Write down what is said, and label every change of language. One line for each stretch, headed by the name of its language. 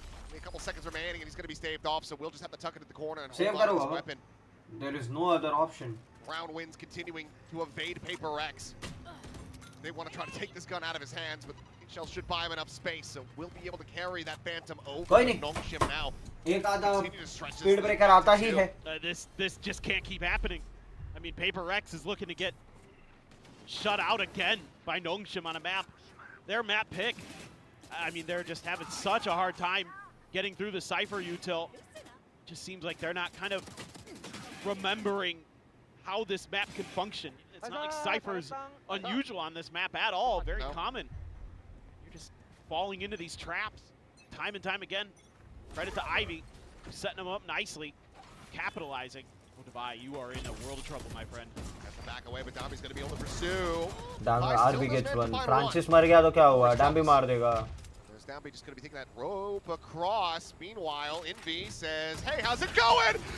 English: Only a couple seconds remaining, and he's going to be staved off, so we'll just have to tuck it at the corner and hold on to his weapon. There is no other option. Round wins continuing to evade Paper X. They want to try to take this gun out of his hands, but Shell should buy him enough space, so we'll be able to carry that Phantom over to Nongshim now.
Hindi: एक आधा speed breaker आता ही है.
English: This just can't keep happening. I mean, Paper X is looking to get shut out again by Nongshim on a map. Their map pick. I mean, they're just having such a hard time getting through the Cypher util. Just seems like they're not kind of remembering how this map can function. It's not like Cypher's unusual on this map at all. Very common. You're just falling into these traps time and time again. Credit to Ivy, setting them up nicely, capitalizing. Oh, Devi, you are in a world of trouble, my friend. Has to back away, but Dambi's going to be able to pursue. Dambi RB gets one.
Hindi: Francis मर गया तो क्या हुआ? Dambi मार देगा.
English: Dambi just going to be taking that rope across. Meanwhile, Envy says, hey, how's it going?